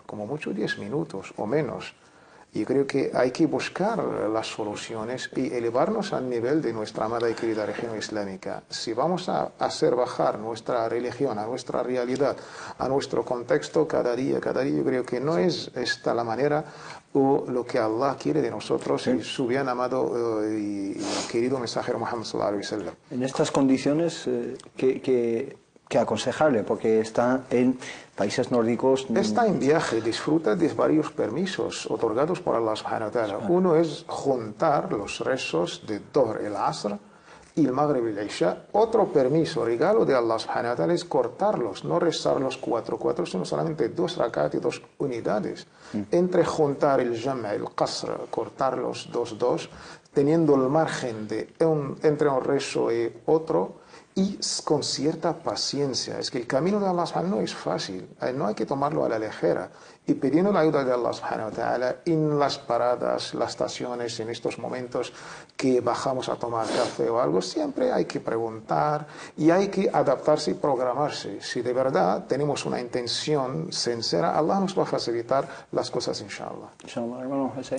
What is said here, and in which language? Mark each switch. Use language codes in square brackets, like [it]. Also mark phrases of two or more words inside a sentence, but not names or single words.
[es] Como mucho 10 minutos o menos. Y creo que hay que buscar las soluciones y elevarnos al nivel de nuestra amada y querida religión islámica. Si vamos a hacer bajar nuestra religión a nuestra realidad, a nuestro contexto cada día, yo creo que no es esta la manera o lo que Allah quiere de nosotros y su bien amado y querido mensajero Muhammad [ar] صلى الله عليه وسلم. [es] En estas condiciones, ¿qué aconsejarle? Porque está en países nórdicos. Está en viaje, disfruta de varios permisos otorgados por Allah [ar] سبحانه وتعالى. [es] Uno es juntar los rezos de Dhuhr, el Asr y el Maghrib y el Isha. Otro permiso, regalo de Allah [ar] سبحانه وتعالى, [es] es cortarlos, no rezar los 4, sino solamente 2 rak'at y 2 unidades. Entre juntar el Jam', el Qasr, cortar los 2, teniendo el margen entre un rezo y otro, y con cierta paciencia. Es que el camino de Allah subhanahu no es fácil, no hay que tomarlo a la ligera. Y pidiendo la ayuda de Allah [ar] سبحانه وتعالى [es] en las paradas, las estaciones, en estos momentos que bajamos a tomar café o algo, siempre hay que preguntar y hay que adaptarse y programarse. Si de verdad tenemos una intención sincera, Allah nos va a facilitar las cosas, inshallah. Inshallah, hermano José.